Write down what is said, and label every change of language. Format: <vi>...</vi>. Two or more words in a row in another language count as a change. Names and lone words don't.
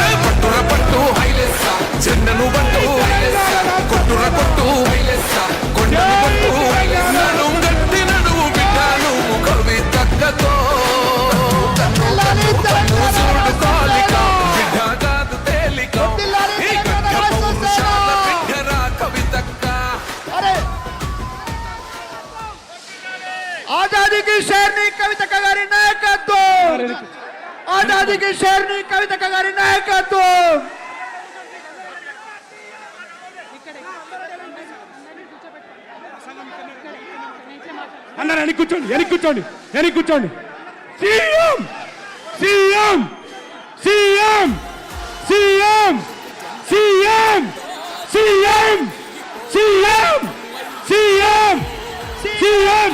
<te>పట్టుర పట్టు హైలెస్స జెండను పట్టు కొట్టుర కొట్టు హైలెస్స కొండను పట్టు నడు గట్టి నడువు బిడ్డను కవితక్కతో చూడు కాలిక బిడ్డ కాదు తేలిక ఈ గడ్డ పౌరుషాల బిడ్డరా కవితక్క.</te> <hi>आजादी की शेरनी</hi> <te>కవిత గారి నాయకత్వ,</te> <hi>आजादी की शेरनी</hi> <te>కవిత గారి నాయకత్వ. అన్నారు వెనక్కి కూర్చోండి, వెనక్కి కూర్చోండి, వెనక్కి కూర్చోండి. సీఎం సీఎం సీఎం సీఎం సీఎం సీఎం సీఎం సీఎం సీఎం.</te>